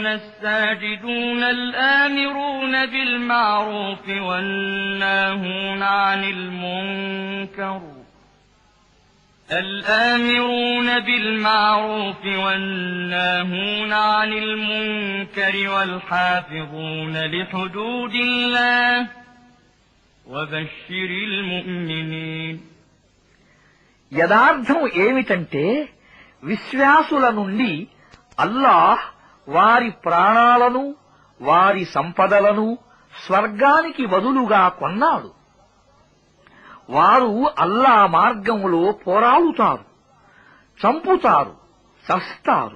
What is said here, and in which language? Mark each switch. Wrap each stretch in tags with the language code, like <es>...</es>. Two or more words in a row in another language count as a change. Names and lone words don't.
<ar>الساجدون الآمرون بالمعروف والناهون عن المنكر الآمرون بالمعروف والناهون عن المنكر والحافظون لحدود الله وبشر المؤمنين.</ar> <te>యదార్థం ఏమిటంటే విశ్వాసుల నుండి అల్లాహ్ వారి ప్రాణాలను వారి సంపదలను స్వర్గానికి బదులుగా కొన్నాడు. వారు అల్లా మార్గంలో పోరాడుతారు, చంపుతారు, చస్తారు.</te>